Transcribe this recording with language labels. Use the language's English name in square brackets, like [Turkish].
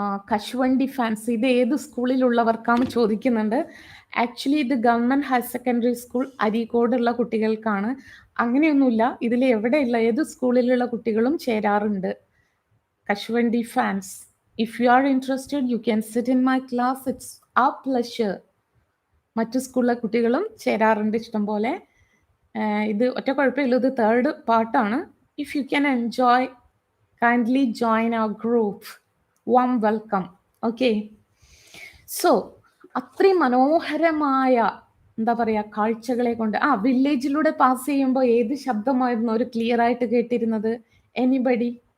[Malayalam] കശുവണ്ടി ഫാൻസ്, ഇത് ഏത് സ്കൂളിലുള്ളവർക്കാണ് ചോദിക്കുന്നുണ്ട്. ആക്ച്വലി ഇത് ഗവൺമെന്റ് ഹയർ സെക്കൻഡറി സ്കൂൾ അരീക്കോടുള്ള കുട്ടികൾക്കാണ്. അങ്ങനെയൊന്നുമില്ല, ഇതിൽ എവിടെയുള്ള ഏത് സ്കൂളിലുള്ള കുട്ടികളും ചേരാറുണ്ട്. [English] കശുവണ്ടി fans, if you are interested you can sit in my class, it's our pleasure. [Malayalam] മറ്റു സ്കൂളിലെ കുട്ടികളും ചേരാറുണ്ട് ഇഷ്ടം പോലെ. ഇത് ഒറ്റ കുഴപ്പമില്ല, ഇത് തേർഡ് പാർട്ടാണ്. [English] If you can enjoy, kindly join our group. warm welcome. [Malayalam] Okay, so അത്രയും മനോഹരമായ എന്താ പറയുക കാഴ്ചകളെ കൊണ്ട് വില്ലേജിലൂടെ പാസ് ചെയ്യുമ്പോൾ ഏത് ശബ്ദമായിരുന്നു അവർ ക്ലിയർ ആയിട്ട് കേട്ടിരുന്നത്? എനിബഡി?